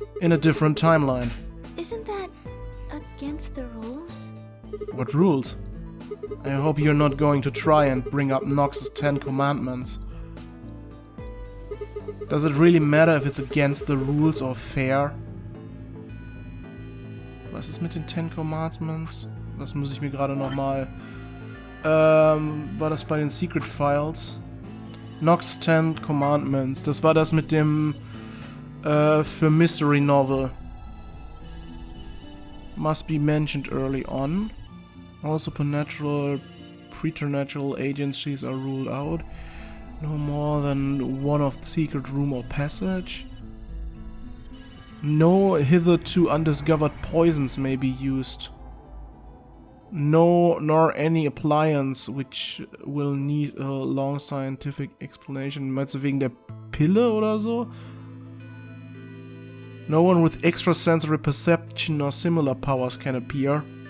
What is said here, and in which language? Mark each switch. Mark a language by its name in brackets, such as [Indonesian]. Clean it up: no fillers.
[English] In a different timeline. Isn't that against the rules? What rules? I hope you're not going to try and bring up Nox's 10 Commandments. Does it really matter if it's against the rules or fair? [German] Was ist mit den 10 Commandments? Das muss ich mir gerade nochmal... war das bei den Secret Files? Nox 10 Commandments. Das war das mit dem... für Mystery Novel. [English] Must be mentioned early on. All supernatural, preternatural agencies are ruled out. No more than one of the secret room or passage. No hitherto undiscovered poisons may be used. No, nor any appliance which will need a long scientific explanation. [German] Meinst du wegen der Pille oder so? [English] No one with extrasensory perception or similar powers can appear.